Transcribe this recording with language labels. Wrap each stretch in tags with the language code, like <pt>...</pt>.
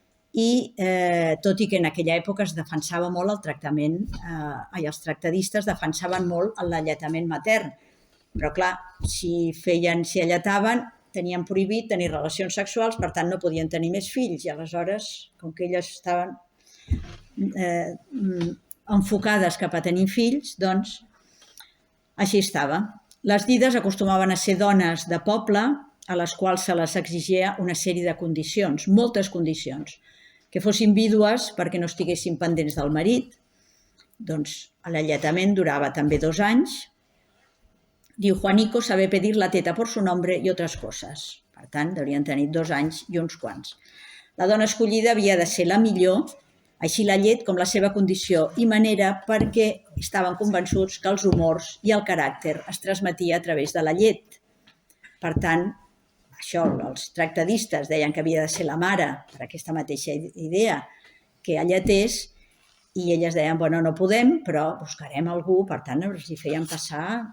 <ca>i tot i que en aquella època es defensava molt el tractament, els tractadistes defensaven molt l'alletament matern, però clar, si alletaven, tenien prohibit tenir relacions sexuals, per tant no podien tenir més fills, i aleshores, com que elles estaven enfocades cap a tenir fills, doncs així estava. Les dides acostumaven a ser dones de poble a les quals se les exigia una sèrie de condicions, moltes condicions, que fossin vídues perquè no estiguessin pendents del marit, doncs l'alletament durava també 2 anys. Diu</ca> <es>Juanico saber pedir la teta por su nombre</es> <ca>i altres coses. Per tant, deurien tenir 2 anys i uns quants. La dona escollida havia de ser la millor, així la llet com la seva condició i manera, perquè estaven convençuts que els humors i el caràcter es transmetia a través de la llet. Per tant, això, els tractadistes deien que havia de ser la mare, per aquesta mateixa idea, que alletés, i elles deien, bueno, no podem, però buscarem algú, per tant, els hi feien passar</ca>